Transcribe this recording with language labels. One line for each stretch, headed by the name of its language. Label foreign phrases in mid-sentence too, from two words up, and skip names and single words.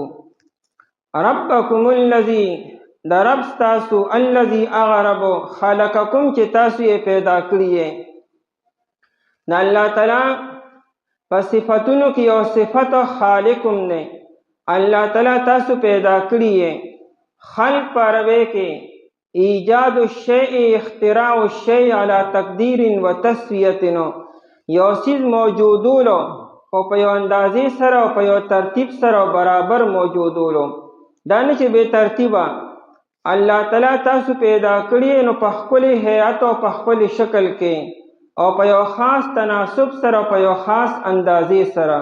Arabic: ربکم الذي،
Pashto: د رب ستاسو، الذي هغه رب، خلقکم چې تاسو یې پیدا کړي. د الله تعالی په صفتونو کې یو صفت خالقم دی. الله تعالی تاسو پیدا کړي.
Arabic: خلق
Pashto: په عربی کې
Arabic: ایجاد الشیء، اختراع الشیء علی تقدیر و تسویه،
Pashto: یو چیز موجودولو او په یو اندازې سره او په یو ترتیب سره برابر موجودولو، دا نه چې بې ترتیبه. الله تعالی تاسو پیدا کړي نو په خپل هیئت او په خپل شکل کې او په یو خاص تناسب سره، په یو خاص اندازې سره.